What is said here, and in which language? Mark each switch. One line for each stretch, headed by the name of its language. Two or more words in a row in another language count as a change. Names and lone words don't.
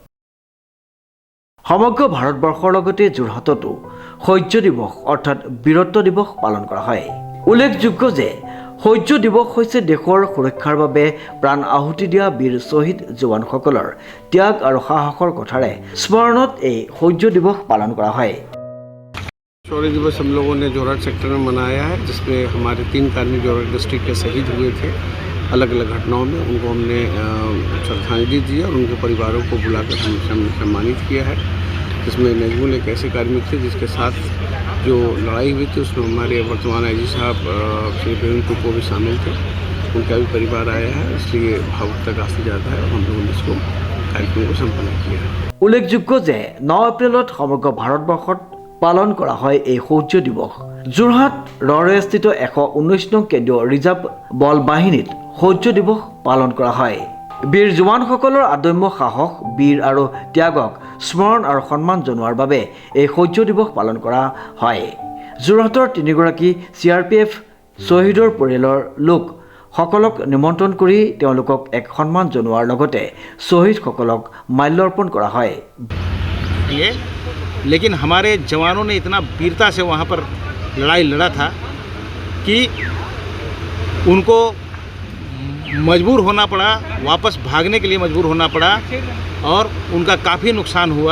Assamese: সমগ্ৰ ভাৰতবৰ্ষৰ লগতে যোৰহাটতো শৌৰ্য দিৱস অৰ্থাৎ বীৰত্ব দিৱস পালন কৰা হয়। উল্লেখযোগ্য যে শৌৰ্য দিৱস হৈছে দেশৰ সুৰক্ষাৰ বাবে প্ৰাণ আহুতি দিয়া বীৰ শ্বহীদ জোৱানসকলৰ ত্যাগ আৰু সাহসৰ কথাৰে স্মৰণত এই শৌৰ্য দিৱস পালন কৰা হয়।
Hindi: शौर्य दिवस हम लोगों ने जोरहाट सेक्टर में मनाया है, जिसमें हमारे 3 कार्मिक जोरहाट डिस्ट्रिक्ट के शहीद हुए थे अलग अलग घटनाओं में। उनको हमने श्रद्धांजलि दी और उनके परिवारों को बुलाकर हमने सम्मानित किया है। जिसमें नजमुल एक ऐसे कार्मिक थे जिसके साथ जो लड़ाई हुई थी उसमें हमारे वर्तमान आईजी साहब श्री प्रवीण टुप्पो भी शामिल थे। उनका भी परिवार आया है, इसलिए भावुकता काफी ज़्यादा है और हम लोगों ने इसको कार्यक्रम को सम्पन्न किया है।
Assamese: উল্লেখযোগ্য যে 9 এপ্ৰিলত সমগ্ৰ ভাৰতবৰ্ষত পালন কৰা হয় এই শৌৰ্য দিৱস। যোৰহাট ৰৰৈয়াস্থিত 119 নং কেন্দ্ৰীয় ৰিজাৰ্ভ বল বাহিনীত শৌৰ্য দিৱস পালন কৰা হয়। বীৰ জোৱানসকলৰ আদম্য সাহস, বীৰ আৰু ত্যাগক স্মৰণ আৰু সন্মান জনোৱাৰ বাবে এই শৌৰ্য দিৱস পালন কৰা হয়। যোৰহাটৰ 3গৰাকী CRPF শ্বহীদৰ পৰিয়ালৰ লোক সকলক নিমন্ত্ৰণ কৰি তেওঁলোকক এক সন্মান জনোৱাৰ লগতে শ্বহীদসকলক মাল্যাৰ্পণ কৰা হয়।
Hindi: लेकिन हमारे जवानों ने इतना वीरता से वहाँ पर लड़ाई लड़ा था कि उनको मजबूर होना पड़ा, वापस भागने के लिए मजबूर होना पड़ा और उनका काफ़ी नुकसान हुआ।